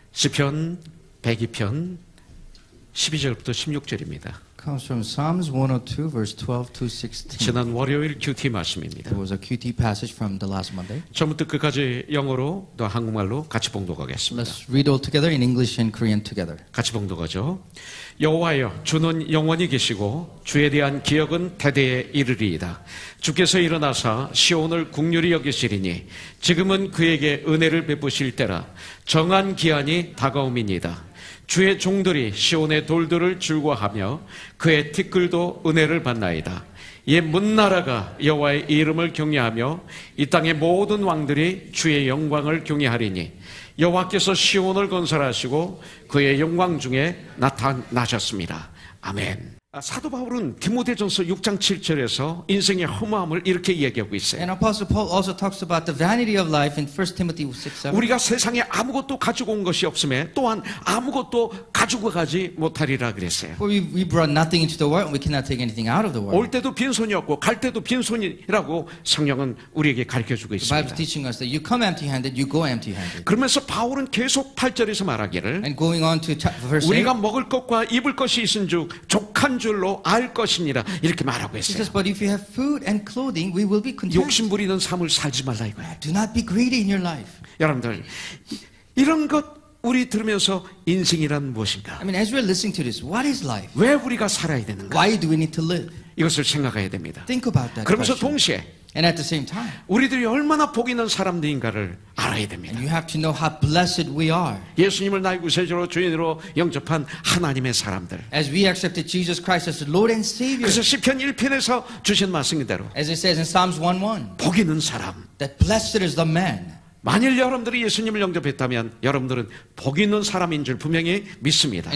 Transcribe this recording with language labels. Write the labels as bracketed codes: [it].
[ko] 시편 102편 12절부터 16절입니다. [en] Comes from Psalms 102, verse 12 to 16. [ko] 지난 월요일 큐티 말씀입니다. [en] It was a QT passage from the last Monday. [ko] 처음부터 끝까지 영어로 또 한국말로 같이 봉독하겠습니다. [en] Let's read all together in English and Korean together. [ko] 같이 봉독하죠. 여호와여, 주는 영원히 계시고 주에 대한 기억은 대대에 이르리이다. 주께서 일어나사 시온을 국률이 여기시리니 지금은 그에게 은혜를 베푸실 때라. 정한 기한이 다가옴이니이다. 주의 종들이 시온의 돌들을 즐거워하며 그의 티끌도 은혜를 받나이다. 예, 문나라가 여호와의 이름을 경외하며 이 땅의 모든 왕들이 주의 영광을 경외하리니 여호와께서 시온을 건설하시고 그의 영광 중에 나타나셨습니다. 아멘. 사도 바울은 디모데전서 6장 7절에서 인생의 허무함을 이렇게 얘기하고 있어요. [en] And Apostle Paul also talks about the vanity of life in 1 Timothy 6:7. [ko] 우리가 세상에 아무것도 가지고 온 것이 없음에 또한 아무것도 가지고 가지 못하리라 그랬어요. [en] For we brought nothing into the world, and we cannot take anything out of the world. [ko] 올 때도 빈손이었고 갈 때도 빈손이라고 성령은 우리에게 가르쳐주고 [en] The Bible is teaching us that you come empty-handed, you go empty-handed. [ko] 그러면서 바울은 계속 8절에서 말하기를 [en] And going on to verse 8, [ko] 우리가 먹을 것과 입을 것이 있은즉 족한 줄로 알 것이니라 이렇게 말하고 [en] he [ko] 했어요. [en] says, but if you have food and clothing, we will be content. [ko] 욕심 부리는 삶을 살지 말라 이거예요. [en] Do not be greedy in your life. [ko] 여러분들 이런 것 우리 들으면서 인생이란 무엇인가? [en] I mean, as we're listening to this, what is life? [ko] 왜 우리가 살아야 되는가? [en] Why do we need to live? [ko] 이것을 생각해야 됩니다. [en] Think about that [ko] 그러면서 [en] question. [ko] 동시에 [en] And at the same time, [ko] 우리들이 얼마나 복 있는 사람들인가를 알아야 됩니다. [en] you have to know how blessed we are. [ko] 예수님을 나의 구세주로 주인으로 영접한 하나님의 사람들. [en] As we accepted Jesus Christ as the Lord and Savior. [ko] 그래서 시편 1편에서 주신 말씀대로 [en] As it says in Psalms 1:1, [ko] 복 있는 사람. [en] that blessed is the man. [ko] 만일 여러분들이 예수님을 영접했다면 여러분들은 복 있는 사람인 줄 분명히 믿습니다.